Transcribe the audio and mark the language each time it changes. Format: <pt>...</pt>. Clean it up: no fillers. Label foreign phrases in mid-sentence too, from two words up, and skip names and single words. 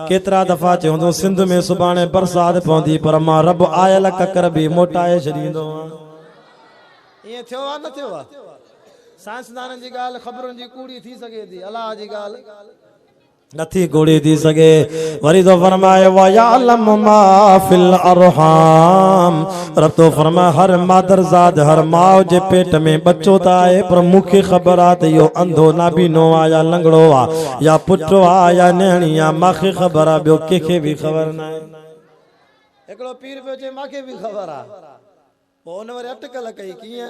<sd>केतिरा दफ़ा चवंदो सिंध में सुभाणे बरसाति पवंदी, पर मां रब आयल ककर बि मोटाए छॾींदो आहियां। ईअं थियो आहे न थियो आहे? साइंसदाननि जी ॻाल्हि ख़बरुनि जी कूड़ी थी सघे थी, अलाह जी ॻाल्हि नथी कूड़ी थी सघे। वरी तो फरमाए</sd> <ar>ويعلم ما في الأرحام.</ar> <sd>रब तो फरमाए हर मादरज़ाद, हर माउ जे पेट में बच्चो त आहे, पर मूंखे ख़बर आहे त इहो अंधो नाबीनो आहे या लंगड़ो आहे या पुटो आहे या नियाणी आहे, मूंखे ख़बर आहे, ॿियो कंहिंखे बि ख़बर न आहे। हिकिड़ो पीर पियो चए मूंखे बि ख़बर आहे, पोइ हुन वरी अटकल कई, कीअं?</sd>